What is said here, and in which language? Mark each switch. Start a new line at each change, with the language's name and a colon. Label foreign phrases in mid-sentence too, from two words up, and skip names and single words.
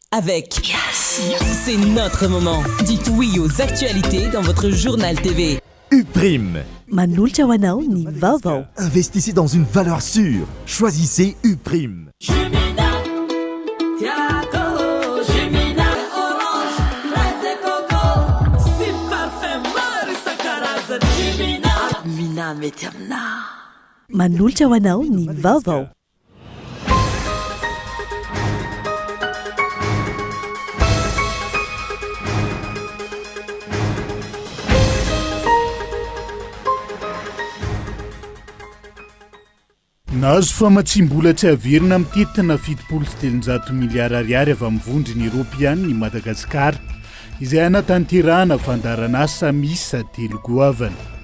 French: avec C'est notre moment. Dites oui aux actualités dans votre journal TV. Uprime.
Malagasy: Manolotra ho anao ny vaovao.
French: Investissez dans une valeur sûre. Choisissez Uprime.
Malagasy: Manolotra ho anao ny vaovao. Nahazo famatsim-bola tsy averina mitetina 700 miliara ariary avy amin'ny vondriny Eoropeanina i Madagasikara izay anatanterahana fandaran'asa misa telo goavana.